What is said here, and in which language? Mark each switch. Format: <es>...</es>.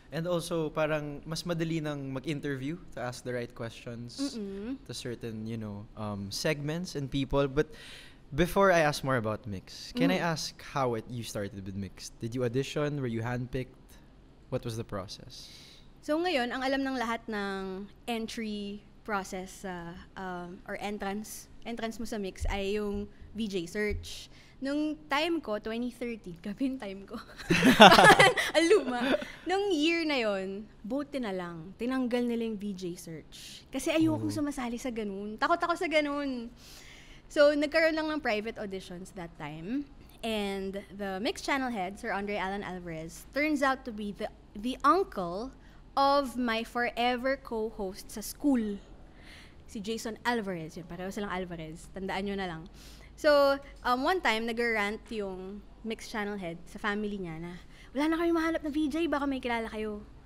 <en>And also, parang mas madali nang mag-interview to ask the right questions to certain, segments and people. But before I ask more about Mix, can I ask how you started with Mix? Did you audition? Were you handpicked? What was the process?</en> <tl>So ngayon, ang alam ng lahat ng</tl> <en>entry process or entrance</en> <tl>mo sa Mix ay yung VJ search. Nung time ko, 2013, gabi yung time ko. Ang luma. Nung year na yon, buti na lang, tinanggal nila yung VJ search. Kasi ayokong sumasali sa ganun. Takot ako sa ganun. So, nagkaroon lang ng private auditions that time.</tl> <en>And the mixed channel head, Sir Andre Alan Alvarez, turns out to be the uncle of my forever co-host</en> <tl>sa school. Si Jason Alvarez. Yun, pareho silang Alvarez. Tandaan nyo na lang. So, one time, nag-rant yung mixed channel head sa family niya na, wala na kayong mahanap na VJ, baka may kilala kayo.</tl>